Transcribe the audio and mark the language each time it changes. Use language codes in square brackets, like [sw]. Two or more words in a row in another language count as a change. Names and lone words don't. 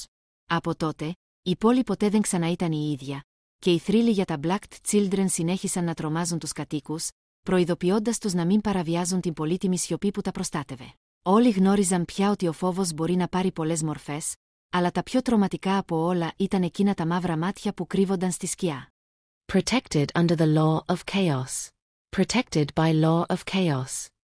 [el] Από τότε, η πόλη ποτέ δεν ξανά ήταν η ίδια, και οι θρύλοι για τα Black Children συνέχισαν να τρομάζουν τους κατοίκους, προειδοποιώντας τους να μην παραβιάζουν την πολύτιμη σιωπή που τα προστάτευε. Όλοι γνώριζαν πια ότι ο φόβος μπορεί να πάρει πολλές μορφές, αλλά τα πιο τρομακτικά από όλα ήταν εκείνα τα μαύρα μάτια που κρύβονταν στη σκιά. [en] Protected under the law of chaos. Protected by law of chaos.